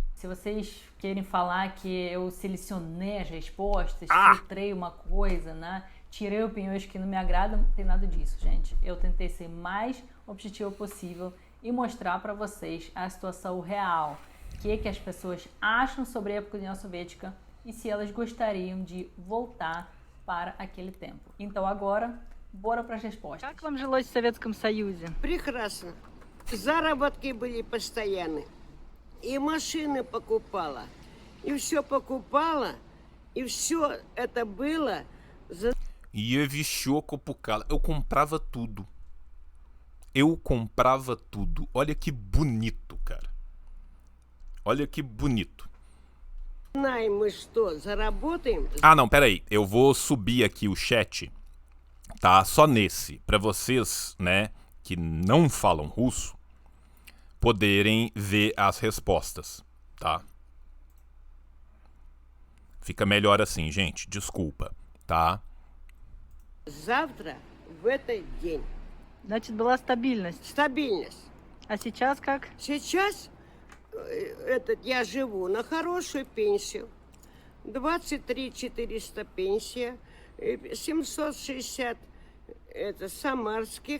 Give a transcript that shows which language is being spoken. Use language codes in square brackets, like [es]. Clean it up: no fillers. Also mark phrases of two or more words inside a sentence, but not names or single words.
[pt] Se vocês querem falar que eu selecionei as respostas, filtrei uma coisa, né, tirei opiniões que não me agradam, não tem nada disso, gente. Eu tentei ser mais objetivo possível e mostrar para vocês a situação real, o que as pessoas acham sobre a época da União Soviética e se elas gostariam de voltar para aquele tempo. Então agora, bora para as respostas. [ru] Как вам жилось в Советском Союзе? Прекрасно. Заработки были постоянные. И машины покупала, и все покупала, и все это было за... [pt] E [ru] всё покупала. [pt] Eu comprava tudo. Eu comprava tudo. Olha que bonito, cara. Olha que bonito. [ru] Мы что, заработаем? [pt] Ah, não, peraí. Eu vou subir aqui o chat, tá? Só nesse. Pra vocês, né, que não falam russo, poderem ver as respostas, tá? Fica melhor assim, gente. Desculpa, tá? [ru] Завтра, в этот день. Значит, была стабильность. Стабильность. А сейчас как? Сейчас я живу на хорошую пенсию. 23 400 пенсия, 760 это самарских.